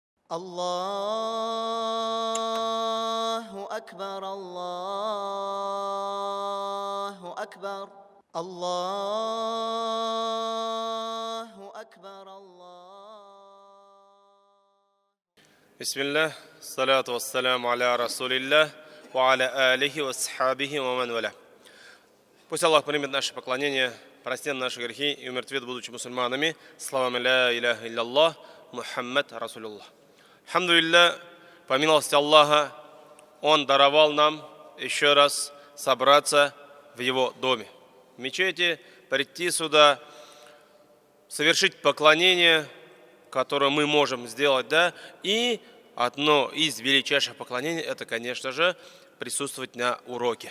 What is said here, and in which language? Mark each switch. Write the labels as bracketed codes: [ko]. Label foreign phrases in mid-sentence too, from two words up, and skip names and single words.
[ar] الله أكبر الله أكبر الله أكبر بسم الله الصلاة والسلام على رسول الله وعلى آله وصحبه ومن والاه. [ru] Пусть Аллах примет наше поклонение, простит наши грехи и умертвит, будучи мусульманами, словами [ar] لا إله إلا الله محمد رسول الله. [ru] Алхамдулилля, по милости Аллаха, Он даровал нам еще раз собраться в Его доме, в мечети, прийти сюда, совершить поклонение, которое мы можем сделать, да, и одно из величайших поклонений, это, конечно же, присутствовать на уроке.